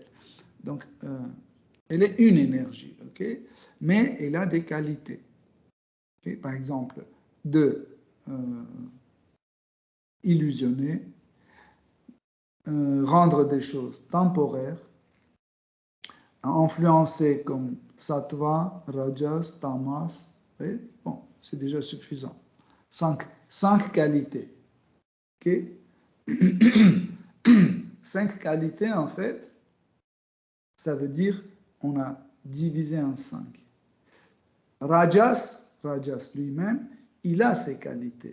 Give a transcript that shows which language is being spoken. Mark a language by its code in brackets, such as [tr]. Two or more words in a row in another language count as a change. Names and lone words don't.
[fr] Donc, elle est une énergie, ok? Mais elle a des qualités. Okay? Par exemple, de illusionner, rendre des choses temporaires, influencer comme sattva, rajas, tamas. Et bon, c'est déjà suffisant. Cinq qualités. Okay? 5 qualités, en fait, ça veut dire on a divisé en 5. Rajas lui-même, il a ses qualités.